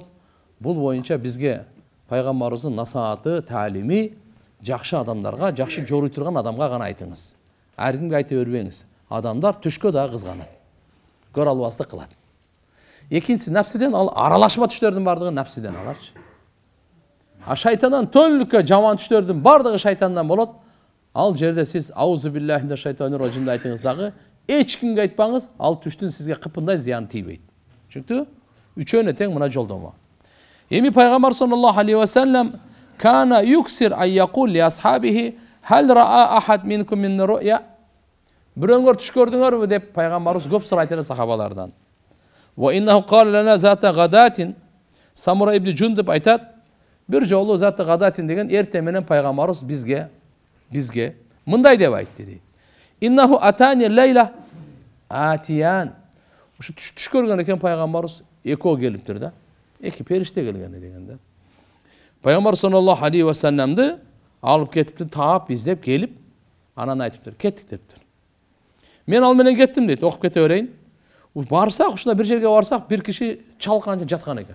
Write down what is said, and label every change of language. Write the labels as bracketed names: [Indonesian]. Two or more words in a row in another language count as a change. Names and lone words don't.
[Kyrgyz] Бул боюнча бизге пайгамбарыбыздын насааты, таалими жакшы адамдарга, жакшы жоруй турган адамга гана айтыңыз. Ар кимге айта бербеңиз. Адамдар түшкө да кызганат. Көр албастык кылат. Экинчиси напсиден, ал аралашма түштөрдүн бардыгы напсиден аларчы. Шайтандан төлүккө жаман түштөрдүн бардыгы шайтандан болот. Ал жерде сиз [Arabic] أعوذ بالله من الشيطان الرجيم [Kyrgyz] айтыңыз дагы, эч кимге айтпаңыз, ал түштүн сизге кыпындай зыяны тийбейт. Чүнктү үчөөнө тең мына жолдомо. Эми пайгамбар [Arabic] صلى الله عليه وسلم كان يكثر أن يقول لأصحابه هل رأى أحد منكم من رؤيا. [Kyrgyz] Бирөөңөр түш көрдүңөрбү деп пайгамбарыбыз көп сурайт эле сахабалардан. [Arabic] وإنه قال لنا ذات غداة. [Kyrgyz] Самура ибн Жундуб айтат, бир жолу [Arabic] ذات غداة [Kyrgyz] деген эрте менен пайгамбарыбыз бизге мындай деп айтты дейт. [Arabic] إنه أتاني الليلة آتيان. [Kyrgyz] Ушу түш көргөн экен пайгамбарыбыз, экөө келиптир да. Эки периште келген деген да. Пайгамбар [Arabic] صلى الله عليه و [Kyrgyz] салламды алып кетиптир, таап издеп келип, анан айтыптыр, кеттик дептир. Мен ал менен кеттим дейт, окуп кете берейин. Барсак, ушунда бир жерге барсак, бир киши чалканча жаткан экен.